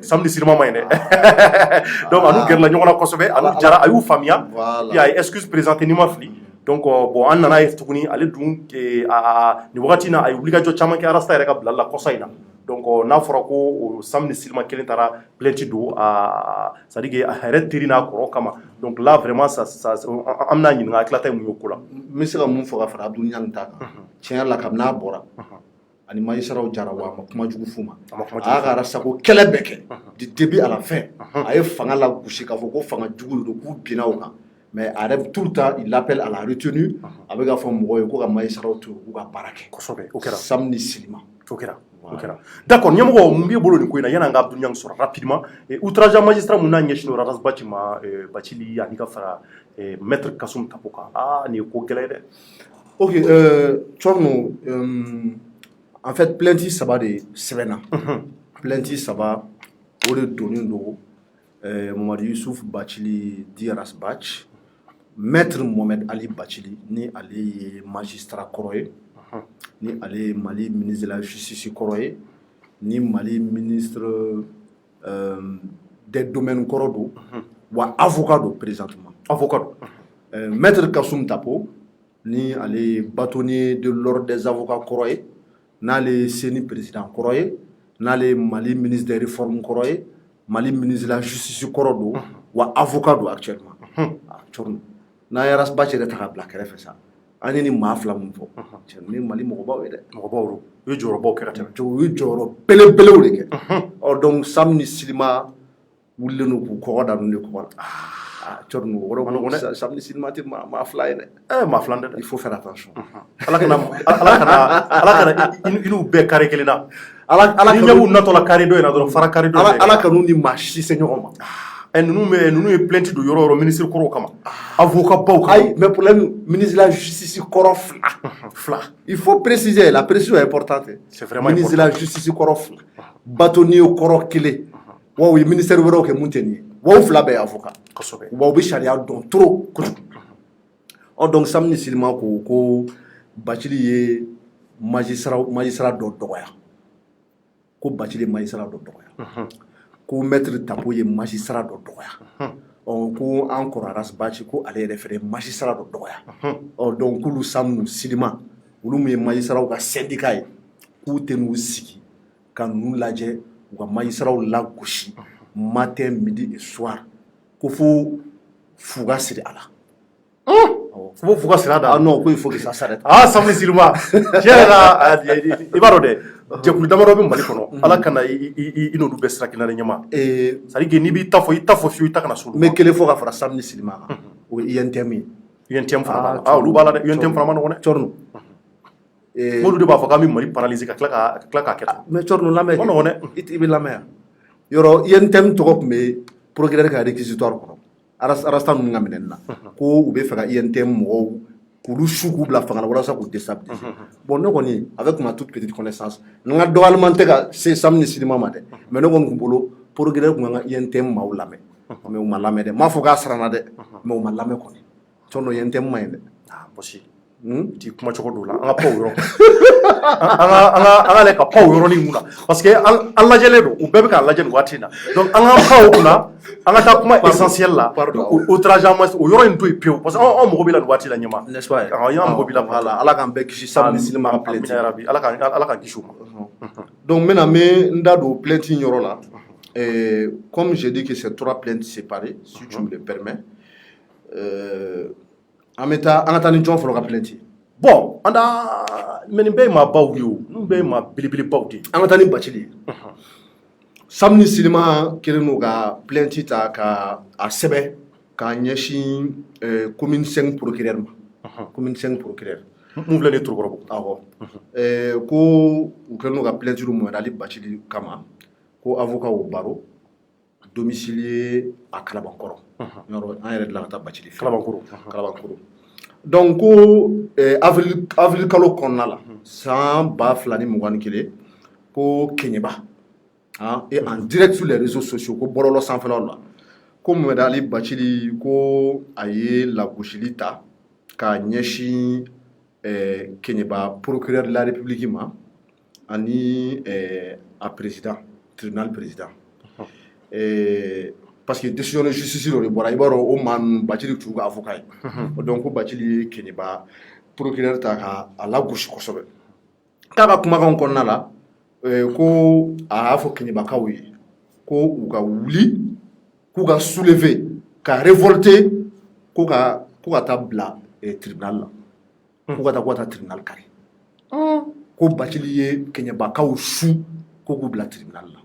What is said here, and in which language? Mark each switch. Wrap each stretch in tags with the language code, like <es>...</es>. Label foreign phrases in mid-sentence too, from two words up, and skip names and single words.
<bm>ye dɛ donc anu gɛrɛla ɲɔgɔn na kosɛbɛ anu jara a y'u faamuya puis a ye</bm> <fr>excuse présenter</fr> <bm>ni ma fili</bm> <fr>donc bon</fr> <bm>an nana ye tuguni ale dun nin wagati in na a ye wulikajɔ caman kɛ Arasta yɛrɛ ka bilali la kɔsa in na donc n'a fɔra ko o samedi silima kelen taara plainte don</bm> <fr>c'est à dire que</fr> <bm>a yɛrɛ teri n'a kɔrɔ kama</bm> <fr>donc là vraiment ça</fr> <bm>an bɛna ɲininka hakilata ye mun ye o ko la n bɛ se ka mun fɔ ka fara Abdul Niang ta kan tiɲɛ yɛrɛ la kabini a bɔra ani magistraw jara wa a ma kuma jugu f'u ma a y'a ka Arastako kɛlɛ bɛɛ kɛ</bm> <fr>du début à la fin</fr> <bm>a ye fanga la gosi k'a fɔ ko fanga jugu don k'u binna o kan mais a yɛrɛ</bm> <fr>tout le temps il appelle à la retenue</fr> <bm>a bɛ k'a fɔ mɔgɔw ye ko ka magistraw to k'u ka baara kɛ kosɛbɛ o kɛra samedi silima o kɛra d'accord ɲɛmɔgɔ mun b'i bolo nin ko in na yan'an ka Abdul Niang sɔrɔ rapidement</bm> <fr>outrage à magistrat</fr> <bm>mun n'a ɲɛsinnen don Ras Baci ma Bacili ani ka fara maître Kasum Tapo kan nin ye ko gɛlɛn ye dɛ ok Tchorno</bm> <fr>en fait plainte</fr> <bm>saba de sɛbɛnna plainte saba o de donnen don Mohamed Yusuf Bacili di Ras Baci maître Mohamed Ali Bacili ni ale ye magistrat kɔrɔ ye ni ale Mali</bm> <fr>ministre de la justice</fr> <bm>kɔrɔ ye ni Mali</bm> <fr>ministre des domaines</fr> <bm>kɔrɔ don wa avocat don présentement avocat maître Kasum Tapo ni ale</bm> <fr>bâtonnier de l'ordre des avocats</fr> <bm>kɔrɔ ye n'ale CENI président kɔrɔ ye n'ale Mali</bm> <fr>ministre des réformes</fr> <bm>kɔrɔ ye Mali</bm> <fr>ministre de la justice</fr> <bm>kɔrɔ don wa avocat don actuellement Tchorno n'a ye Ras Baci yɛrɛ ta ka bila kɛrɛfɛ sa an ye ni maa fila mun fɔ cɛ ni Mali mɔgɔbaw ye dɛ mɔgɔbaw don u ye jɔyɔrɔbaw kɛ ka tɛmɛ u ye jɔyɔrɔ belebelew de kɛ donc samedi silima wulilen don k'u kɔgɔ da ninnu de kɔgɔ la Tchorno o kɔrɔ samedi silima tɛ maa fila ye dɛ maa fila tɛ dɛ</bm> <fr>il faut faire attention</fr> <bm>ala kana i n'u bɛɛ kari kelen na ni ɲɛb'u natɔla kari dɔ in na dɔrɔn fara kari dɔ in na ala ka n'u ni maa si se ɲɔgɔn ma ninnu ye plainte don yɔrɔ yɔrɔ ministre kɔrɔw kama avocat baw kama</bm> <fr>ayi mais problème ministre de la justice</fr> <bm>kɔrɔ fila</bm> <fr>il faut préciser la précision est importante c'est vraiment ministre de la justice</fr> <bm>kɔrɔ fila bâtonnier kɔrɔ kelen wa u ye ministère wɛrɛw kɛ mun tɛ nin ye wa u fila bɛɛ ye avocat kosɛbɛ wa u bɛ sariya dɔn trop kojugu donc samedi silima ko Bacili ye magistrat dɔ dɔgɔya ko Bacili ye magistrat dɔ dɔgɔya ko maître Tapo ye magistrat dɔ dɔgɔya ko an kɔrɔ Ras Baci ko ale yɛrɛ fɛnɛ ye magistrat dɔ dɔgɔya donc k'olu samedi silima olu mun ye magistraw ka syndicat ye k'u tɛ n'u sigi ka ninnu lajɛ u ka magistraw lagosi</bm> <fr>matin midi et soir</fr> <bm>ko fo fuga siri a la fo fuga siri a da</bm> <fr>non ko il faut que ça s'arrête</fr> <bm>samedi silima tiɲɛ yɛrɛ la i b'a dɔn dɛ jɛkulu damadɔ bɛ Mali kɔnɔ ala kana i n'olu bɛɛ sira kelen na ɲɛma</bm> <fr>c'est à dire que</fr> <bm>n'i b'i ta fɔ i ta fɔ fiyewu i ta kana s'olu ma n bɛ kelen fɔ ka fara samedi silima kan o ye INTM ye INTM fana b'a la olu b'a la dɛ INTM fana ma nɔgɔn dɛ Tchorno olu de b'a fɔ k'an bɛ Mali paralyser ka tila k'a kɛ tan mais Tchorno lamɛn ma nɔgɔn dɛ i bɛ lamɛn yan yɔrɔ INTM tɔgɔ tun bɛ procureur ka réquisitoire kɔnɔ Arasta ninnu ka minɛni na ko u bɛ fɛ ka INTM mɔgɔw k'olu su k'u bila fanga la walasa k'u déstabiliser bon ne kɔni</bm> <fr>avec ma toute petite connaissance</fr> <bm>n ka dɔgɔyalima tɛ ka se samedi silima ma dɛ mais ne kɔni tun bolo procureur tun kan ka INTM maaw lamɛn mais u ma lamɛn dɛ n m'a fɔ k'a siranna dɛ mais u ma lamɛn kɔni Tchorno INTM ma ɲi dɛ bɔsi ti kuma cogo dɔ la an ka paw yɔrɔ an ka lajɛ ka paw yɔrɔnin mun na</bm> <fr>parce que</fr> <bm>an lajɛlen don u bɛɛ bɛ k'a lajɛ nin waati in na donc an ka paw kunna an ka taa kuma essentiel la</bm> <fr>outrage en masse</fr> <bm>o yɔrɔ in to yen pewu</bm> <fr>parce que</fr> <bm>an mago b'i la nin waati la ɲɛma</bm> <fr>n'est-ce pas</fr> <bm>an mago b'i la voilà ala k'an bɛɛ kisi samedi silima ka plainte ala k'an kisi o ma</bm> <fr>donc maintenant</fr> <bm>n da don plainte in yɔrɔ la</bm> <fr>comme j'ai dit que c'est 3 plaintes séparées si tu me le permets</fr> <bm>an ka taa ni jɔn fɔlɔ ka plainte</bm> <fr>bon mais</fr> <bm>nin bɛɛ ye maa baw ye o ninnu bɛɛ ye maa belebelebaw de ye an ka taa ni Bacili ye samedi silima kɛlen don ka plainte ta ka a sɛbɛn k'a ɲɛsin commune 5 procureur ma commune 5 procureur mun filɛ nin ye Torokɔrɔbugu awɔ ko u kɛlen don ka plainte du Mohamed Ali Bacili kama ko avocat o baro domicile ye a Kalabankɔrɔ yɔrɔ an yɛrɛ dilan ka taa Bacili fɛ Kalabankɔrɔ donc ko avril kalo kɔnɔna la san 2021 ko Keɲeba</bm> <fr>et en direct sur les réseaux sociaux</fr> <bm>ko bɔlɔlɔ sanfɛlaw la ko Mohamed Ali Bacili ko a ye lagosili ta k'a ɲɛsin Keɲeba</bm> <fr>procureur de la République</fr> <bm>ma ani a</bm> <fr>président tribunal président parce que décision de justice</fr> <bm>dɔ de bɔra i b'a dɔn o maa ninnu Bacili tun ka avocat ye donc ko Bacili ye Keɲeba procureur ta k'a lagosi kosɛbɛ k'a ka kumakanw kɔnɔna la ko a y'a fɔ Keɲebakaw ye ko u ka wuli k'u ka soulever ka révolter ko ka taa bila tribunal la k'u ka taa tribunal kari ko Bacili ye Keɲebakaw su ko k'u bila tribunal la</bm>